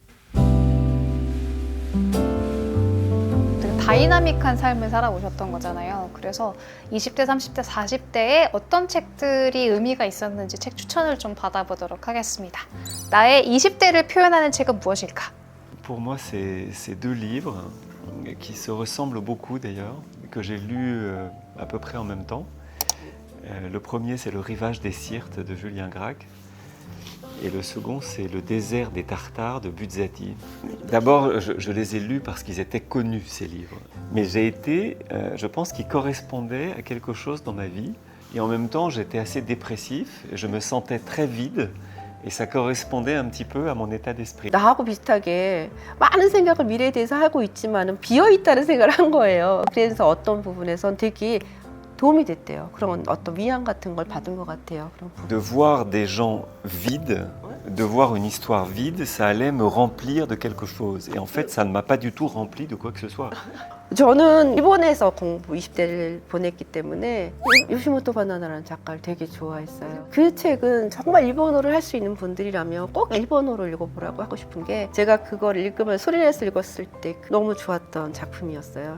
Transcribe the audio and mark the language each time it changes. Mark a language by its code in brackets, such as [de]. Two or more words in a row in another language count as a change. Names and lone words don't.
[ko] 되게 다이나믹한 삶을 살아오셨던 거잖아요. 그래서 20대, 30대, 40대에 어떤 책들이 의미가 있었는지 책 추천을 좀 받아보도록 하겠습니다. 나의 20대를 표현하는 책은 무엇일까? [fr] Pour moi, c'est deux livres qui se ressemblent beaucoup d'ailleurs, que j'ai lus à peu près en même temps. Le premier, c'est Le Rivage des Sirtes de Julien Gracq. Et le second, c'est Le Désert des Tartares de Buzzati. D'abord, je les ai lus parce qu'ils étaient connus, ces livres. Mais je pense qu'ils correspondaient à quelque chose dans ma vie. Et en même temps, j'étais assez dépressif, je me sentais très vide. Et ça correspondait un petit peu à mon état d'esprit. [ko] 나하고 비슷하게 많은 생각을 미래에 대해서 하고 있지만 비어있다는 생각을 한 거예요. 그래서 어떤 부분에선 되게 도움이 됐대요. 그런 어떤 위안 같은 걸 받은 것 같아요. 그런 [fr] De voir des gens vides, de voir une histoire vide, ça allait me remplir de quelque chose. Et en fait, ça ne m'a pas du tout rempli de quoi que ce soit. [ko] 저는 일본에서 공부 20대를 보냈기 때문에 요시모토 바나나라는 작가를 되게 좋아했어요. 그 책은 정말 일본어를 할 수 있는 분들이라면 꼭 일본어로 읽어보라고 하고 싶은 게 제가 그걸 읽으면 소리를 내서 읽었을 때 너무 좋았던 작품이었어요.